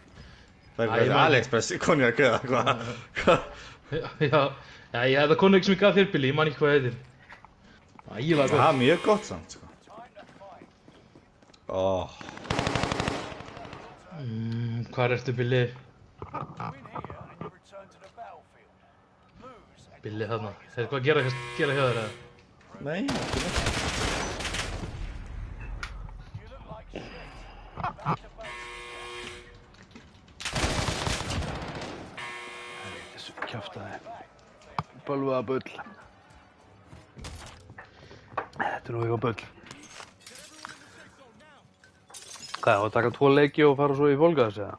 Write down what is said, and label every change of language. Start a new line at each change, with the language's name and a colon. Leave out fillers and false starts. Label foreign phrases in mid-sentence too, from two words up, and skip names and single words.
Icelandic: Það er Æ, ég hvað man- AliExpress konjak eða hvað? Já, ég hef það konjak sem ég gaf þér, Billy, ég man ekki hvað það heitir. Ægilega Það gott. er mjög gott samt, sko. Óh. Hvar ertu, Billy?
English: Win here and you return to the battlefield. Lose and
Icelandic: Billy þarna. Þeir hvað gera hjá þér eða? Nei, ekki neitt.
English: you look like shit. Back to base.
Icelandic: Þessu kjaftaði. Bölvaða bull. Þetta er nú eitthvað bull. Hvað, að taka 2 leiki og fara svo í Volgas, eða?